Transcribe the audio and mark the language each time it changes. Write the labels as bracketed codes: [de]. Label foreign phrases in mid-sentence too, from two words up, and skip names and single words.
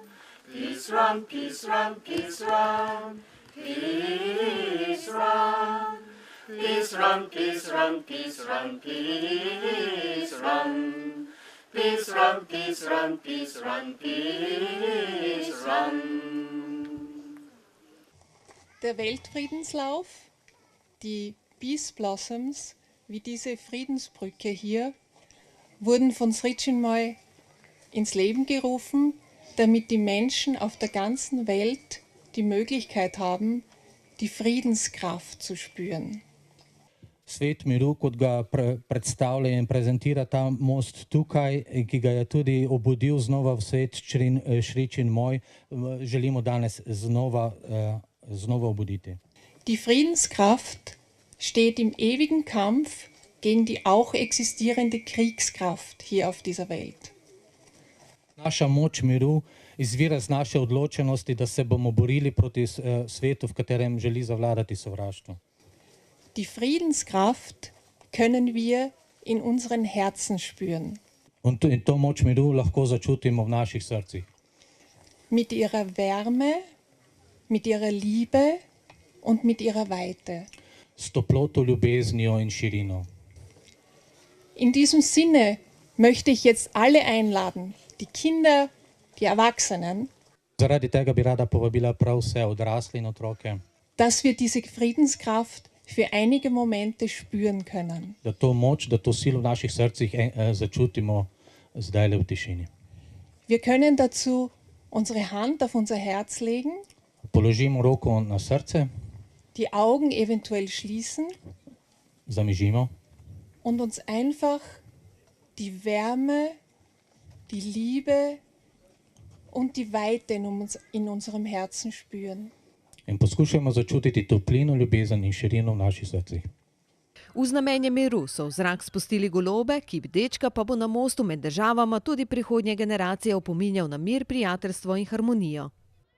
[en] Peace run, peace run, peace run, peace run. Peace run, peace run, peace run, peace run. Peace run, peace run, peace run, peace run. [de] Der Weltfriedenslauf, die Peace Blossoms, wie diese Friedensbrücke hier, wurden von Sričin Moj ins Leben gerufen, damit die Menschen auf der ganzen Welt die Möglichkeit haben, die Friedenskraft zu spüren. [sl] Svet miru, kot ga predstavlja in prezentira ta most tukaj, ki ga je tudi obudil znova v svet Sričin Moj, želimo danes znova obuditi. [de] Die Friedenskraft steht im ewigen Kampf gegen die auch existierende Kriegskraft hier auf dieser Welt. [sl] Naša moč miru izvira z naše odločenosti, da se bomo borili proti svetu, v katerem želi zavladati sovraštvo. [de] Die Friedenskraft können wir in unseren Herzen spüren. [sl] In to moč miru lahko začutimo v naših srcih. [de] Mit ihrer Wärme, mit ihrer Liebe und mit ihrer Weite. [sl] S toploto, ljubeznijo in širino. [de] In diesem Sinne möchte ich jetzt alle einladen, die Kinder, die Erwachsenen, [sl] Zaradi tega bi rada povabila prav vse odrasle in otroke, [de] dass wir diese Friedenskraft für einige Momente spüren können. [sl] da to moč, da to silo v naših srcih začutimo zdaj le v tišini. [de] Wir können dazu unsere Hand auf unser Herz legen, [sl] Položimo roko na srce, [de] die Augen eventuell schließen [sl] zamižimo [de] und uns einfach die Wärme, die Liebe und die Weite in unserem Herzen spüren. [sl] in poskušajmo začutiti toplino, ljubezen in širino v naših srcih. V znamenje miru so v zrak spustili golobe, kip dečka pa bo na mostu med državama tudi prihodnje generacije opominjal na mir, prijateljstvo in harmonijo.